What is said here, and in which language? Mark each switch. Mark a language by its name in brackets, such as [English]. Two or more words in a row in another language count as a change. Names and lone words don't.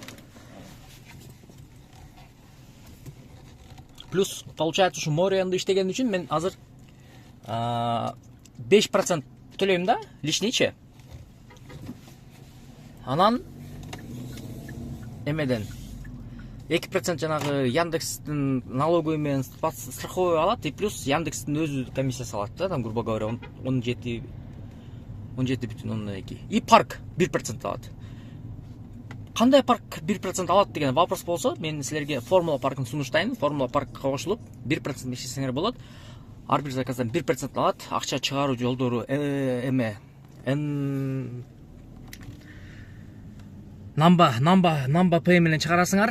[Russian] Плюс, получается, [Kyrgyz] ушу Мой районунда иштеген үчүн мен азыр 5% төлөйм да, лишнийче. Анан эмеден 2% жанагы Яндекстин налоговый менен страховой алат, [Russian] и плюс [Kyrgyz] Яндекстин өзү комиссиясы алат да, [Russian] там, грубо говоря, 17,2. [Kyrgyz] И парк 1% алат. Кандай парк 1% алат деген вопрос болсо, мен силерге формула паркын сунуштайм. Формула паркка кошулуп 1% иштесеңер болот. Ар бир заказдан 1% алат. Акча чыгаруу жолдору эме Number Pay менен чыгарасыңар.